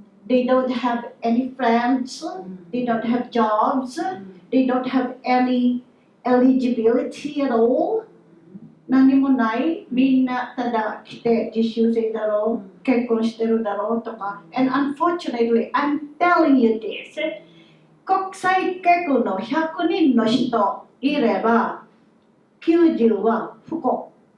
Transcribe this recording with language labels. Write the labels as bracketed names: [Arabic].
[English] They don't have any friends. They don't have jobs. They don't have any eligibility at all. [Japanese] 何もない。みんなただ来て実習生だろう、結婚してるだろうとか。 [English] And unfortunately, I'm telling you this. [Japanese] 国際結婚の100人の人いれば90は不幸。